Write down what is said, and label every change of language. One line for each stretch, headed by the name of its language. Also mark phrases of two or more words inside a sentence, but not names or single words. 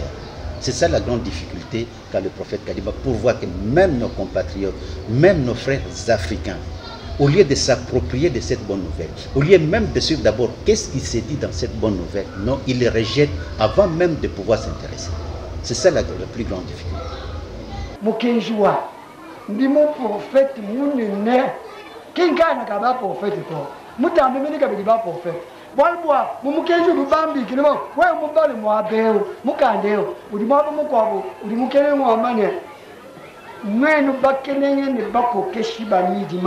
French: C'est ça la grande difficulté qu'a le prophète Kadima, pour voir que même nos compatriotes, même nos frères africains, au lieu de s'approprier de cette bonne nouvelle, au lieu même de suivre d'abord qu'est-ce qui s'est dit dans cette bonne nouvelle, non, ils les rejettent avant même de pouvoir s'intéresser. C'est ça la plus grande difficulté.
Luba-Lulua: Mukenjua, ndimo prophète munene, kinkana kaba prophète to, mutambe mini kabidi ba prophète. Walbwa, mumukenju lubambi kilimo, wewe mubale mwabeo, mukandeo, ulimwabo mukwabo, ulimukele mwamane. Mwenu bakenenge ne bako keshiba midima.